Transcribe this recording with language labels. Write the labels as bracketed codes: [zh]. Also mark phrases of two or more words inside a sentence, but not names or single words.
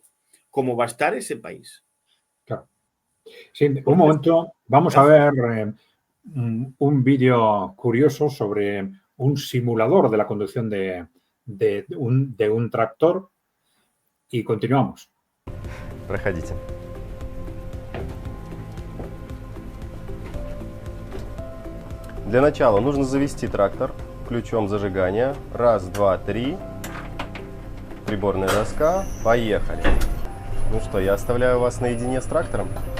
[es] ¿Cómo va a estar ese país? Claro. Sí, un momento, vamos a ver un vídeo curioso sobre un simulador de la conducción de un tractor y continuamos. [ru] Проходите. Для начала нужно завести трактор ключом зажигания. Раз, два, три. Приборная доска. Поехали. Ну что, я оставляю вас наедине с трактором.